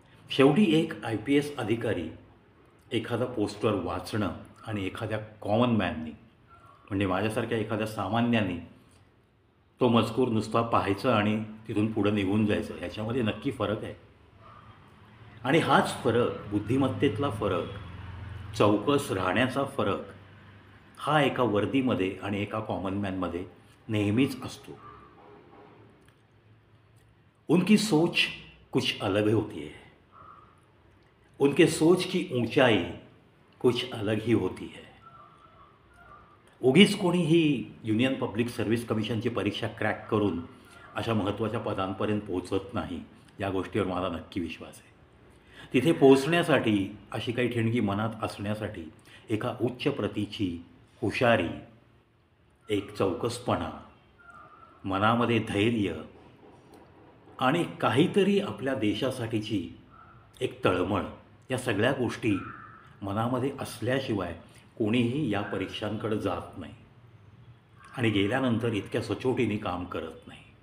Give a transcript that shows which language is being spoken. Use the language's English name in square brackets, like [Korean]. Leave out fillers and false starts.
[Marathi] शेवटी एक IPS अधिकारी एखादा पोस्टर वाचणं आणि एखाद्या कॉमन मॅननी, म्हणजे माझ्यासारख्या एखाद्या सामान्याने तो मजकूर नुसता पाहायचं आणि तिथून पुढं निघून जायचं, ह्याच्यामध्ये नक्की फरक आहे. आणि हाच फरक, बुद्धिमत्तेतला फरक, चौकस राहण्याचा फरक हा एका वर्दीमध्ये आणि एका कॉमन मॅनमध्ये नेहमीच असतो. [Hindi] उनकी सोच कुछ अलग होती है, उनके सोच की ऊंचाई कुछ अलग ही होती है. [Marathi] उगीच कोणीही युनियन पब्लिक सर्व्हिस कमिशनची परीक्षा क्रॅक करून अशा महत्त्वाच्या पदांपर्यंत पोहोचत नाही, या गोष्टीवर मला नक्की विश्वास आहे. तिथे पोहोचण्यासाठी, अशी काही ठिणगी मनात असण्यासाठी एका उच्च प्रतीची हुशारी, एक चौकसपणा, मनामध्ये धैर्य आणि काहीतरी आपल्या देशासाठीची एक तळमळ, या सगळ्या गोष्टी मनामध्ये असल्याशिवाय कोणीही या परीक्षांकडे जात नाही आणि गेल्यानंतर इतक्या सचोटीने काम करत नाही.